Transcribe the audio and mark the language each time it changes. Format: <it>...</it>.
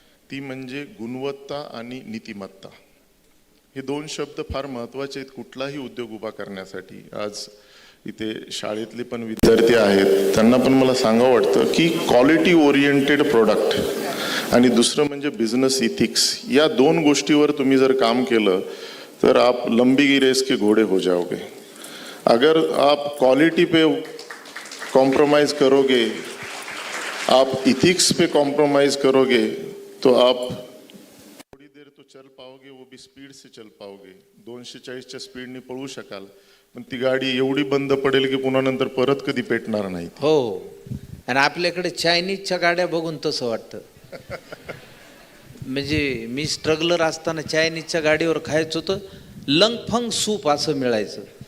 <mr>ती म्हणजे गुणवत्ता आणि नीतिमत्ता. हे दोन शब्द फार महत्त्वाचे आहेत कुठलाही उद्योग उभा करण्यासाठी. आज इथे शाळेतले पण विद्यार्थी आहेत, त्यांना पण मला सांगावं वाटतं की क्वालिटी ओरिएंटेड प्रोडक्ट आणि दुसरं म्हणजे बिझनेस इथिक्स, या दोन गोष्टीवर तुम्ही जर काम केलं तर</mr> <hi>आप लंबी रेस के घोड़े हो जाओगे. अगर आप क्वालिटी पे कॉम्प्रोमाइज़ करोगे, आप इथिक्स पे कॉम्प्रोमाइज़ करोगे, तो आप थोड़ी देर तो चल पाओगे, वो भी स्पीड से चल पाओगे.</hi> <mr>240च्या स्पीडने पळू शकाल, पण ती गाडी एवढी बंद पडेल की पुन्हा नंतर परत कधी पेटणार नाही. हो, आणि आपल्याकडे चायनीजच्या गाड्या बघून तसं वाटतं. म्हणजे मी स्ट्रगलर असताना चायनीजच्या गाडीवर खायचं होतं लंगफंग सूप असं मिळायचं.</mr>